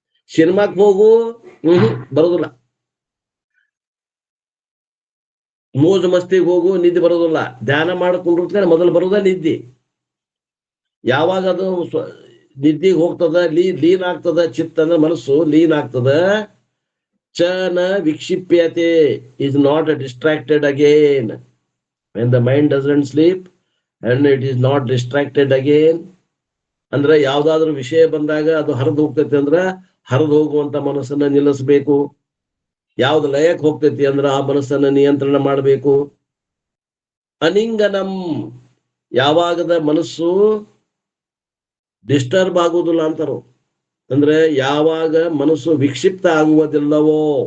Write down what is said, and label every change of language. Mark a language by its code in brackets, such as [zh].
[kn] ಸಿನಿಮಾಕ್ ಹೋಗು ಬರೋದಿಲ್ಲ, ಮೋಜು ಮಸ್ತಿಗೆ ಹೋಗು ನಿದ್ದೆ ಬರೋದಿಲ್ಲ. ಧ್ಯಾನ ಮಾಡಿಕೊಂಡಿರ್ತಾರೆ ಮೊದಲು ಬರೋದ ನಿದ್ದೆ. ಯಾವಾಗ ಅದು ನಿದ್ದೆಗೆ ಹೋಗ್ತದ, ಲೀನ್ ಆಗ್ತದ, ಚಿತ್ತ ಅಂದ್ರೆ ಮನಸ್ಸು ಲೀನ್ ಆಗ್ತದ. [sa] ಚನ ವಿಕ್ಷಿಪ್ಯತೆ [en] is not distracted again. When the mind doesn't sleep and it is not distracted again, [kn] ಅಂದ್ರೆ ಯಾವ್ದಾದ್ರು ವಿಷಯ ಬಂದಾಗ ಅದು ಹರಿದು ಹೋಗ್ತೈತಿ ಅಂದ್ರ ಹರಿದು ಹೋಗುವಂತ ಮನಸ್ಸನ್ನ ನಿಲ್ಲಿಸ್ಬೇಕು. ಯಾವ್ದು ಲಯಕ್ಕೆ ಹೋಗ್ತೈತಿ ಅಂದ್ರ ಆ ಮನಸ್ಸನ್ನ ನಿಯಂತ್ರಣ ಮಾಡಬೇಕು. ಅನಿಂಗನಂ, ಯಾವಾಗದ ಮನಸ್ಸು ಡಿಸ್ಟರ್ಬ್ ಆಗುವುದಿಲ್ಲ ಅಂತಾರು, ಅಂದ್ರೆ ಯಾವಾಗ ಮನಸ್ಸು ವಿಕ್ಷಿಪ್ತ ಆಗುವುದಿಲ್ಲವೋ.